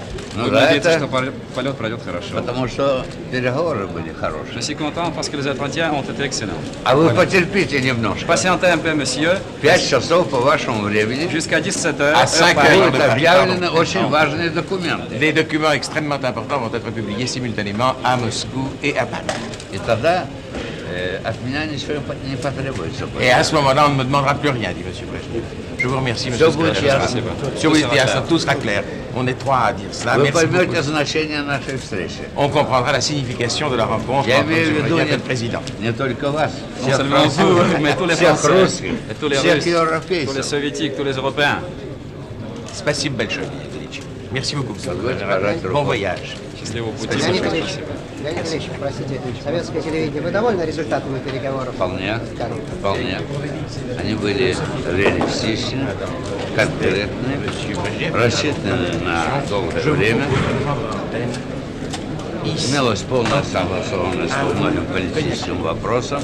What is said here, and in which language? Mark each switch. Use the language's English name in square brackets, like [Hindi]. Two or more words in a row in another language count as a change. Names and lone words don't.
[Russian] Ну да, это полет пройдет хорошо. потому что переговоры были [French] Je [Russian] хорошие. [French] suis content parce que les entretiens ont été excellents. [Russian] А вы потерпите немножко. [French] Patientez un peu, monsieur, [Russian] 5 часов по вашему времени [French] jusqu'à 17h. À 5 heures [Russian] будут [French] de Paris, [Russian] объявлены [French] pardon. [Russian] очень важные документы. [French] Des documents extrêmement importants vont être publiés simultanément à Moscou et à Paris. [Russian] И тогда от меня ничего не потребуется. [French] Et à ce moment-là, on ne me demandera plus rien, dit M. Brejnev. Je vous remercie, M. [Russian] Все будет ясно. Все будет ясно, [French] tout sera clair. On est trois à dire cela. [Russian] Вы [French] Merci beaucoup. [Russian] поймете значение нашей встречи. [French] On comprendra la signification de la rencontre [Russian] Я [French] entre [Russian] имею в [French] M. [Russian] виду [French] Brejnev et le président. [Russian] не только вас, [French] Non [Russian] всех [French] seulement vous, [Russian] французов, [French] mais tous les [Russian] всех [French] Français, [Russian] русских, [French] et tous les [Russian] всех [French] Russes, tous les [Russian] европейцев. [French] Soviétiques, tous les Européens. [Russian] Спасибо большое, Величи. [French] Merci beaucoup. [Russian] Позвольте пожать руку. [French] Bon voyage. [Russian] Счастливого пути. Леонид Спасибо. Ильич, Леонид Ильич, простите, советское телевидение, вы довольны результатами переговоров? Вполне, вполне. Они были реалистичны, конкретны, рассчитаны на долгое время. Имелась полная согласованность по многим политическим вопросам.